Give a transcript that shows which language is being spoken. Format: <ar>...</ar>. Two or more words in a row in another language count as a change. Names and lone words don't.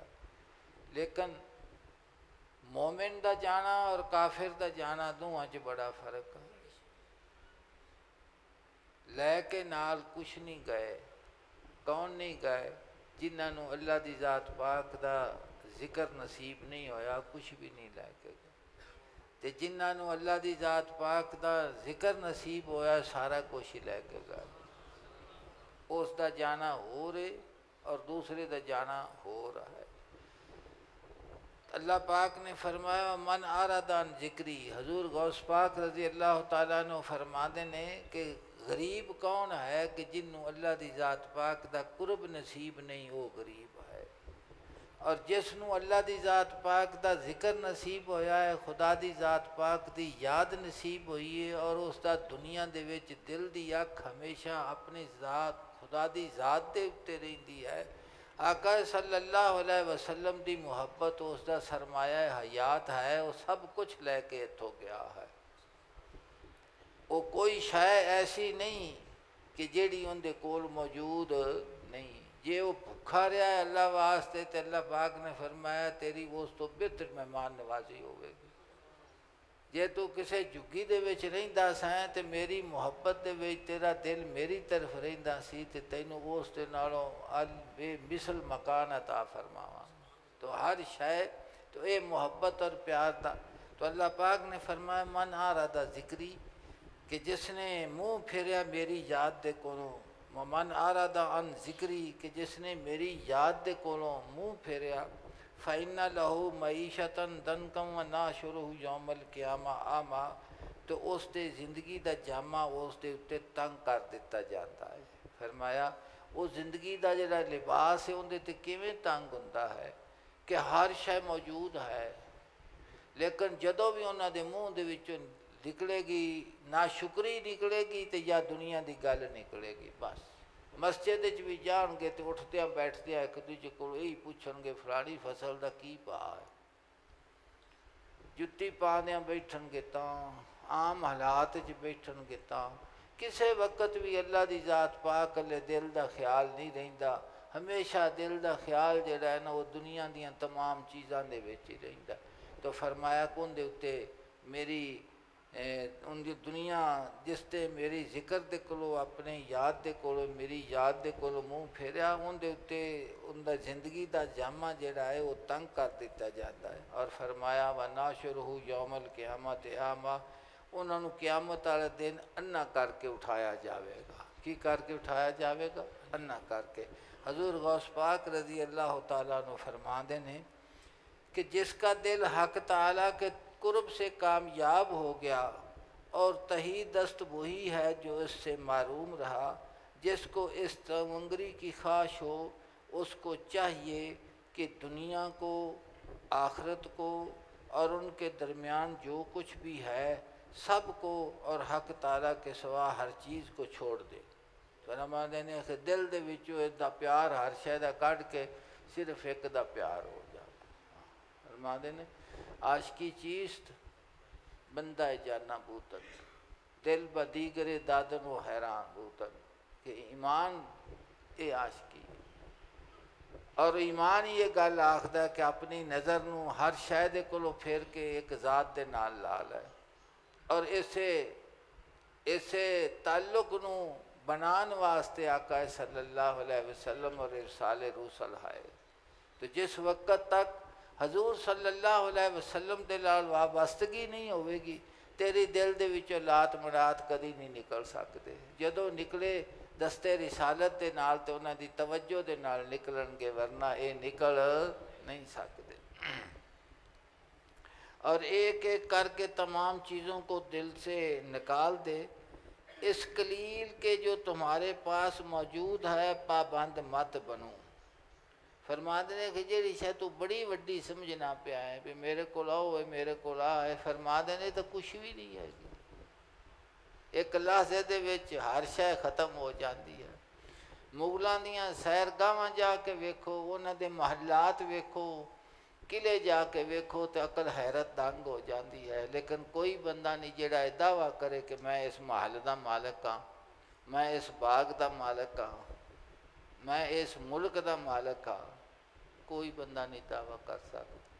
<pa>لیکن مومن دا جانا اور کافر دا جانا دونوں چ بڑا فرق ہے۔ لے کے نال کچھ نہیں گئے، کون نہیں گئے؟ جنہاں نو اللہ دی ذات پاک دا ذکر نصیب نہیں ہویا کچھ بھی نہیں لے کے گئے، تے جنہاں نو اللہ دی ذات پاک دا ذکر نصیب ہویا سارا کچھ ہی لے کے گئے۔ اس دا جانا ہو رہے اور دوسرے دا جانا ہو رہا ہے۔ اللہ پاک نے فرمایا</pa> <ar>من اعرض عن ذکری،</ar> <ur>حضور غوث پاک</ur> <ar>رضی اللہ تعالیٰ عنہ</ar> <ur>فرماتے ہیں کہ غریب کون ہے کہ جنہوں</ur> <pa>اللہ دی ذات پاک دا قرب نصیب نہیں، وہ غریب ہے، اور جس نو اللہ دی ذات پاک دا ذکر نصیب ہویا ہے، خدا دی ذات پاک دی یاد نصیب ہوئی ہے، اور اس دا دنیا دے وچ دل دی اکھ ہمیشہ اپنی ذات خدا دی ذات دے اتے رہندی ہے، آقا</pa> <ar>صلی اللہ علیہ وسلم</ar> <pa>دی محبت اس دا سرمایہ حیات ہے، وہ سب کچھ لے کے اتھوں گیا ہے۔ وہ کوئی شے ایسی نہیں کہ جیڑی ان دے کول موجود نہیں، جے وہ بھکھا رہا ہے اللہ واسطے تے اللہ پاک نے فرمایا تیری اس تو بہتر مہمان نوازی ہوئے گی۔ جے تو کسے جھگی دے وچ رہندا سیں تے میری محبت دے وچ تیرا دل میری طرف رہندا سی تے تینوں اس دے نالوں بے مثل مکان عطا فرماواں۔ تو ہر شے تو اے محبت اور پیار دا، تو اللہ پاک نے فرمایا</pa> <ar>من اعرض ذکری،</ar> <pa>کہ جس نے منہ پھیریا میری یاد دے کولوں،</pa> <ar>من اعرض عن ذکری،</ar> <pa>کہ جس نے میری یاد دے کولوں منہ پھیریا،</pa> <ar>فَإِنَّ لَهُ مَعِيشَةً ضَنْكًا وَنَحْشُرُهُ يَوْمَ الْقِيَامَةِ أَعْمَىٰ،</ar> <pa>تو اس دے زندگی دا جامہ اس دے اتے تنگ کر دیتا جاتا ہے۔ فرمایا وہ زندگی دا جڑا لباس ہے ان دے تے کیویں تنگ ہوندا ہے کہ ہر شے موجود ہے، لیکن جدوں بھی انہاں دے منہ دے وچوں نکلے گی ناشکری نکلے گی تے یا دنیا دی گل نکلے گی، بس مسجد وچ بھی جان گے تے اٹھدیاں بیٹھدیاں ایک دوجے کول یہی پوچھن گے فلانی فصل دا کی بھا ہے، جتی پاندیاں بیٹھن گے تاں، عام حالات وچ بیٹھن گے تاں، کسے وقت بھی اللہ دی ذات پاک لے دل دا خیال نہیں رہندا، ہمیشہ دل دا خیال جڑا ہے نا وہ دنیا دیاں تمام چیزاں دے وچ ہی رہندا۔ تو فرمایا کون دے اتے میری ان دی دنیا جس تے میری ذکر دے کولو اپنے یاد دے کولو میری یاد دے کولو منہ پھیریا، ان دے اتے ان دا زندگی دا جامہ جڑا ہے وہ تنگ کر دیتا جاتا ہے، اور فرمایا</pa> <ar>وَنَحْشُرُهُ يَوْمَ الْقِيَامَةِ أَعْمَىٰ،</ar> <pa>انہوں نے قیامت والے دن انا کر کے اٹھایا جاوے گا۔ کی کر کے اٹھایا جاوے گا؟ انا کر کے۔</pa> <ur>حضور غوث پاک</ur> <ar>رضی اللہ تعالیٰ عنہ</ar> <ur>فرماندے ہیں کہ جس کا دل حق تعالیٰ کے قرب سے کامیاب ہو گیا اور تہی دست وہی ہے جو اس سے معروم رہا، جس کو اس تمنگری کی خواہش ہو اس کو چاہیے کہ دنیا کو، آخرت کو اور ان کے درمیان جو کچھ بھی ہے سب کو اور حق تعالیٰ کے سوا ہر چیز کو چھوڑ دے۔</ur> <pa>فرماندے نے کہ دل دے وچوں دا پیار ہر شے دا کڈ کے صرف ایک دا پیار ہو جائے۔ فرماندے نے</pa> <fa>عاشقی چیست بندہ جانا بوتن، دل بدیگر دادن و حیران بوتن،</fa> <pa>کہ ایمان اے عاشقی، اور ایمان یہ گل آخدا ہے کہ اپنی نظر نو ہر شے دے کولوں پھیر کے ایک ذات دے نال لا لے، اور اسے تعلق نو بنان واسطے آقا</pa> <ar>صلی اللہ علیہ وسلم</ar> <pa>اور ارسال رسل ہے۔ تو جس وقت تک حضور</pa> <ar>صلی اللہ علیہ وسلم</ar> <pa>دے نال وابستگی نہیں ہوئے گی تیری دل دے وچوں لات منات کدی نہیں نکل سکتے، جدوں نکلے دستے رسالت دے نال تے انہاں دی توجہ دے نال نکلن گے، ورنہ اے نکل نہیں سکتے۔</pa> <ur>اور ایک ایک کر کے تمام چیزوں کو دل سے نکال دے، اس قلیل کے جو تمہارے پاس موجود ہے پابند مت بنو۔</ur> <pa>فرماتے ہیں کہ جیڑی شے تو بڑی وڈی سمجھنا پیا ہے بھی میرے کو آؤ میرے کو آئے، فرماتے ہیں تو کچھ بھی نہیں ہے جی، ایک لحظے دے وچ ہر شے ختم ہو جاتی ہے۔ مغلاں دیاں سیرگاہاں جا کے ویکھو، انہاں دے محلات ویکھو، قلعے جا کے ویکھو تو عقل حیرت دنگ ہو جاتی ہے، لیکن کوئی بندہ نہیں جڑا یہ دعویٰ کرے کہ میں اس محل دا مالک ہاں، میں اس باغ دا مالک ہاں، میں اس ملک دا مالک ہاں، کوئی بندہ نہیں دعویٰ کر سکتا۔</pa>